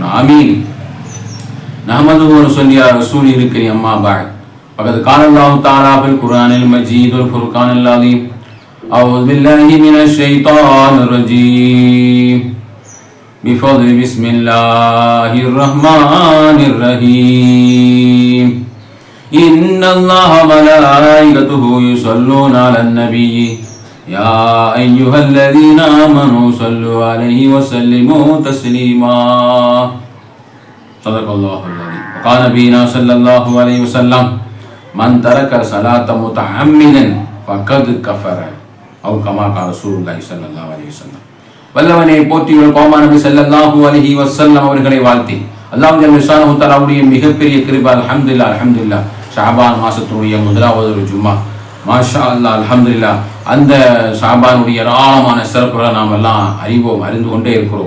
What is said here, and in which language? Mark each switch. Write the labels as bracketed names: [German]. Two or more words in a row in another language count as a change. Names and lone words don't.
[Arabic] آمين. نحمده و نصلي على الرسول الكريم. أما بعد. فقد قال الله تعالى في القرآن المجيد والفرقان العظيم. أعوذ بالله من الشيطان الرجيم. بفضل بسم الله الرحمن الرحيم. إن الله وملائكته يصلون على النبي يا أيها الذين آمنوا صلوا عليه وسلموا تسليما. صدق الله العظيم. وقال نبينا صلى الله عليه وسلم من ترك صلاة متعمدا فقد كفر أو كما قال رسول الله صلى الله عليه وسلم. [Tamil] வல்லவனை போற்றியுள்ள கோமா நபி [Arabic] صلى الله عليه وسلم [Tamil] அவர்களை வாழ்த்தி [Arabic] الله جل شأنه [Tamil] தஆலாவுடைய மிகப்பெரிய கிருபை, [Arabic] الحمد لله، الحمد لله, [Tamil] ஷாபான் மாசத்துடைய முதலாவது ஒரு ஜும்மா, [Arabic] ما شاء الله، الحمد لله. [Tamil] அந்த ஷாபானுடைய ஏராளமான சிறப்புகளை நாம் எல்லாம் அறிந்து கொண்டே இருக்கிறோம்.